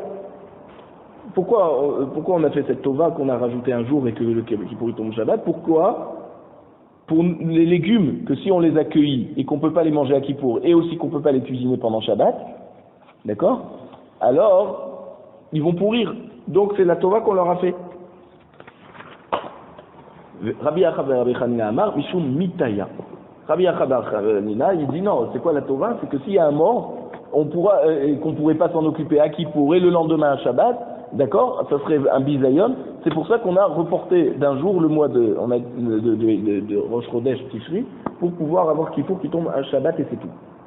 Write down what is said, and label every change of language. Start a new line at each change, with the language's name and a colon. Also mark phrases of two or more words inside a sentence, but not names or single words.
French: Pourquoi on a fait cette tova qu'on a rajouté un jour et que le Kippour tombe Shabbat? Pourquoi? Pour les légumes, que si on les accueille et qu'on ne peut pas les manger à Kippour et aussi qu'on ne peut pas les cuisiner pendant Shabbat, d'accord? Alors, ils vont pourrir. Donc c'est la tova qu'on leur a fait.
Hebrew: Rabbi Acha ben Rabbi Hanina אמר, משום מיתייא.
French: Rabbi Acha ben Hanina, il dit non, c'est quoi la Tova? C'est que s'il y a un mort, qu'on pourrait pas s'en occuper à qui pourrait le lendemain à Shabbat, d'accord? Ça serait un bisayon. C'est pour ça qu'on a reporté d'un jour le mois de Rosh Chodesh Tishri pour pouvoir avoir Kippour qui tombe à Shabbat et c'est tout.